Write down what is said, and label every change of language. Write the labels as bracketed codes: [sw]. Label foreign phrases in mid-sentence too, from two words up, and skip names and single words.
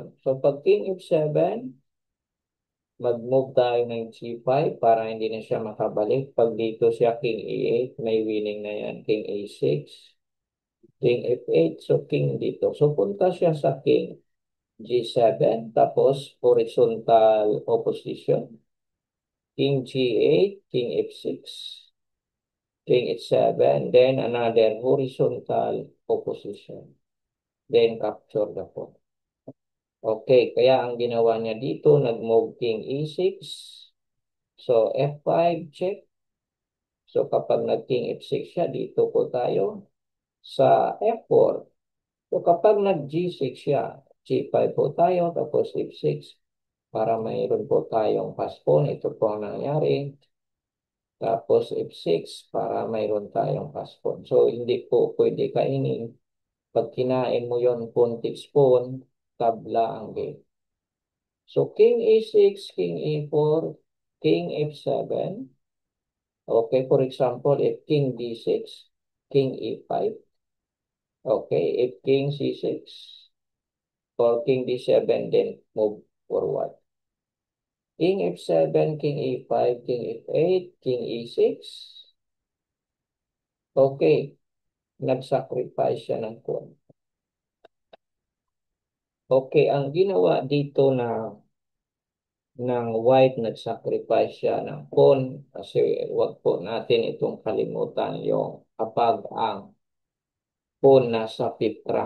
[tl] So pag king f7, mag-move tayo ng g5 para hindi na siya makabalik. Pag dito siya king e8, may winning na yan. King a6, king f8, so king dito. So punta siya sa king. G7, tapos [en] horizontal opposition, king G8, king F6, king H7, then another horizontal opposition, then capture the pawn. [tl] Okay, kaya ang ginawa niya dito, nag-move king E6, so F5 check. So kapag nag-king F6 siya, dito po tayo sa F4. So kapag nag-G6 siya, G5 po tayo, tapos F6, para mayroon po tayong [en] pass pawn. [tl] Ito po ang nangyari. Tapos F6 para mayroon tayong [en] pass pawn. [tl] So hindi po pwede kainin. Pag kinain mo yon puntis pawn, tabla ang game. So king E6, king E4, king F7. [en] Okay, for example, if king D6, king E5. Okay, if king C6 or king D7, then move forward. King F7, king E5, king F8, king E6. [tl] Okay, nag-sacrifice siya ng pawn. Okay, ang ginawa dito na ng white, nag-sacrifice siya ng pawn kasi wag po natin itong kalimutan yung kapag ang pawn nasa [en] fifth rank.